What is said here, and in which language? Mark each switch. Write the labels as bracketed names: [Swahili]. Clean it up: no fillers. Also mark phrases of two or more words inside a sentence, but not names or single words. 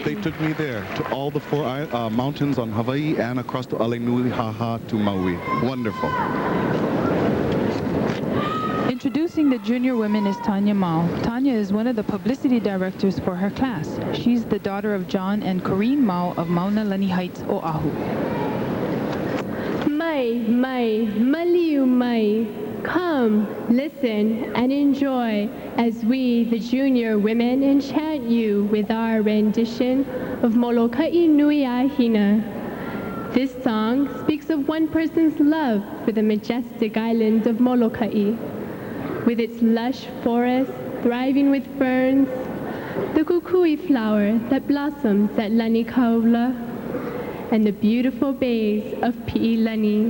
[English] They took me there to all the four mountains on Hawaii and across to Alenuihaha to Maui. Wonderful. Introducing the junior women is Tanya Mao. Tanya is one of the publicity directors for her class. She's the daughter of John and Corrine Mao of Maunalani Heights, Oahu. [Hawaiian] Mai, maliu mai. [English] Come, listen, and enjoy as we, the junior women, enchant you with our rendition of Molokai Nui Ahina. This song speaks of one person's love for the majestic island of Molokai, with its lush forest thriving with ferns, the kukui flower that blossoms at Lani Kaula, and the beautiful bays of Pi'ilani.